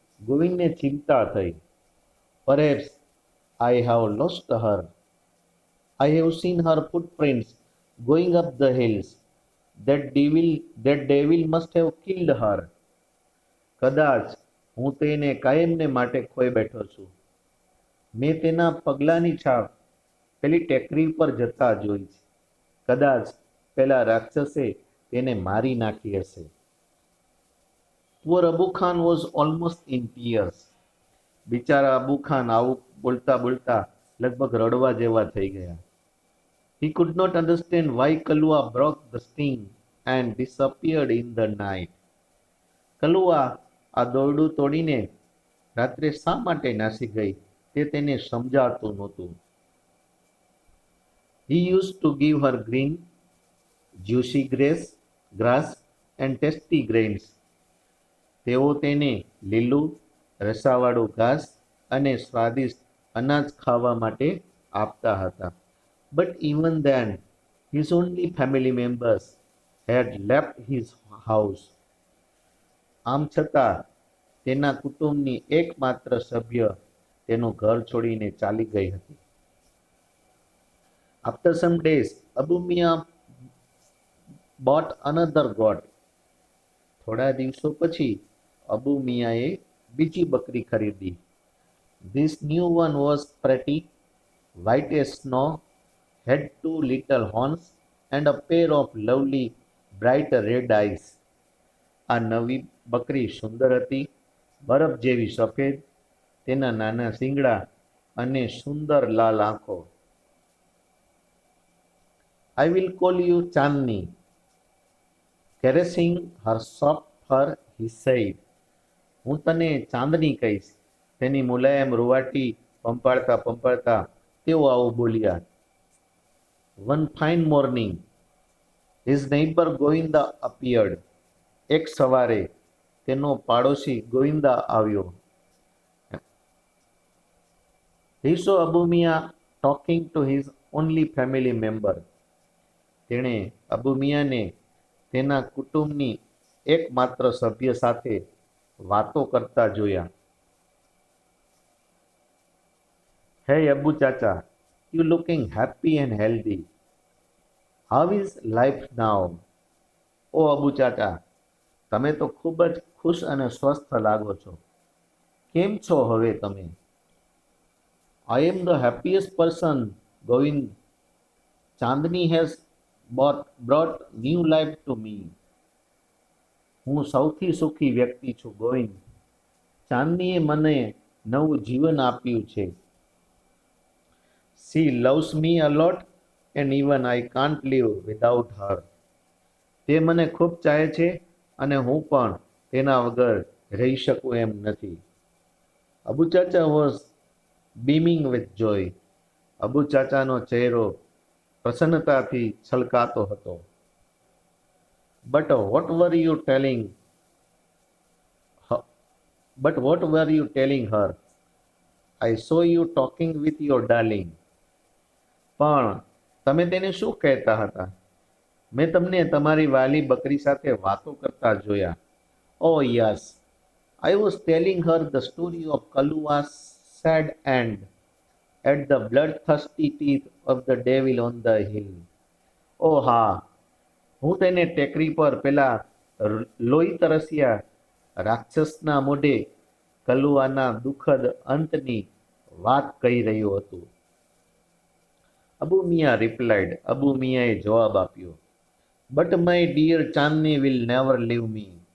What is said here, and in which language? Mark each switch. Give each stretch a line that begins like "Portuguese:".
Gujarati: ગોવિંદને ચિંતા થઈ.
English: Perhaps I have lost her. I have seen her footprints going up the hills. That devil must have killed her.
Gujarati: કદાચ હું તેને કાયમને માટે ખોઈ બેઠો છું. મેં તેના પગલાંની છાપ પેલી ટેકરી પર જતા જોઈ છે. કદાચ પેલા રાક્ષસે તેને મારી નાખી હશે.
English: Poor Abu Khan was almost in tears.
Gujarati: બિચારા અબુ ખાન આવું બોલતા બોલતા લગભગ રડવા જેવા થઈ ગયા.
English: He could not understand why Kalua broke the sting and disappeared in the night.
Gujarati: Kalua આ દોરડું તોડીને રાત્રે શા માટે નાસી ગઈ તે તેને સમજાતું નહોતું.
English: He used to give her green, juicy grass and tasty grains.
Gujarati: તેઓ તેને લીલું, રસાવાળું ઘાસ અને સ્વાદિષ્ટ અનાજ ખાવા માટે આપતા હતા.
English: But even then, his only family members had left his house.
Gujarati: આમ છતાં તેના કુટુંબની એકમાત્ર સભ્ય તેનું ઘર છોડીને ચાલી ગઈ હતી.
English: After some days, Abu Mia bought another goat.
Gujarati: થોડા દિવસો પછી અબુ મિયાએ બીજી બકરી ખરીદી.
English: This new one was pretty, white as snow, had 2 little horns and a pair of lovely bright red eyes.
Gujarati: આ નવી બકરી સુંદર હતી, બરફ જેવી સફેદ, તેના નાના શિંગડા અને સુંદર લાલ આંખો.
English: I will call you Chandni. Caressing her soft fur, he said.
Gujarati: હું તને ચાંદની કહીશ. તેની મુલાયમ રૂવાટી પંપાળતા પંપાળતા તેઓ આવું બોલ્યા.
English: One fine morning, his neighbor Govinda appeared.
Gujarati: એક સવારે તેનો પાડોશી ગોવિંદા આવ્યો.
English: He saw Abu Mia talking to his only family member.
Gujarati: તેણે અબુ મિયાને તેના કુટુંબની એકમાત્ર સભ્ય સાથે વાતો કરતા જોયા.
English: Hey Abu Chacha, you looking happy and healthy. How is life now?
Gujarati: ઓ અબુ ચાચા, તમે તો ખૂબ જ ખુશ અને સ્વસ્થ લાગો છો. કેમ છો હવે તમે?
English: I am the happiest person, Govind. Chandni has brought new life to me.
Gujarati: હું સૌથી સુખી વ્યક્તિ છું, ગોવિંદ. ચાંદનીએ મને નવું જીવન આપ્યું છે.
English: She loves me a lot and even I can't live without her.
Gujarati: તે મને ખૂબ ચાહે છે અને હું પણ તેના વગર રહી શકું એમ નથી.
English: Abu Chacha was beaming with joy.
Gujarati: Abu ચાચાનો ચહેરો પ્રસન્નતાથી છલકાતો હતો.
English: But what were you telling her? But what were you telling her? I saw you talking with your darling.
Gujarati: પણ તમે તેને શું કહેતા હતા? મેં તમને તમારી વાલી બકરી સાથે વાતો કરતા જોયા.
English: Oh yes, I was telling her the story of Kalua's sad end at the bloodthirsty teeth of the devil on the hill.
Gujarati: Oh હા, હું તેને ટેકરી પર પેલા લોહી તરસ્યા રાક્ષસના મોઢે કલુઆના દુઃખદ અંતની વાત કહી રહ્યો હતો.
English: Abu Miya replied.
Gujarati: અબુ મિયાએ જવાબ આપ્યો,
English: But my dear Chandni will never leave me.